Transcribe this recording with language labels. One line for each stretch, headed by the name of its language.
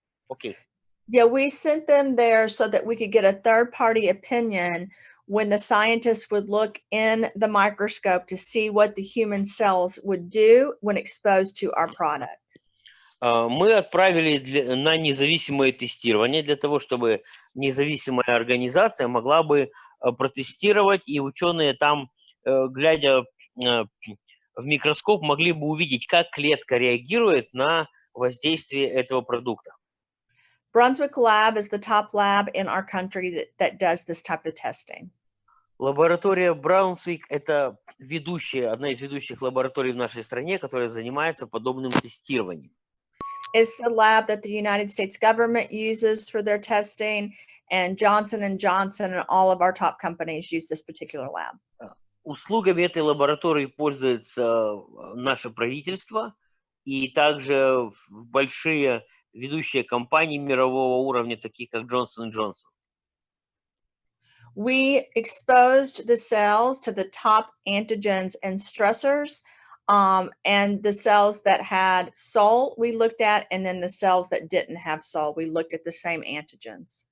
Russian: Окей.
English: Yeah, we sent them there so that we could get a third-party opinion when the scientists would look in the microscope to see what the human cells would do when exposed to our product.
Russian: Мы отправили на независимое тестирование для того, чтобы независимая организация могла бы протестировать, и ученые там, глядя в микроскоп, могли бы увидеть, как клетка реагирует на воздействие этого продукта.
English: Brunswick Lab is the top lab in our country that does this type of testing.
Russian: Лаборатория Браунсвик – это одна из ведущих лабораторий в нашей стране, которая занимается подобным тестированием.
English: It's the lab that the United States government uses for their testing, and Johnson & Johnson and all of our top companies use this particular lab.
Russian: Услугами этой лаборатории пользуется наше правительство и также большие ведущие компании мирового уровня, такие как Johnson & Johnson.
English: We exposed the cells to the top antigens and stressors, and the cells that had Soul we looked at, and then the cells that didn't have Soul, we looked at the same antigens.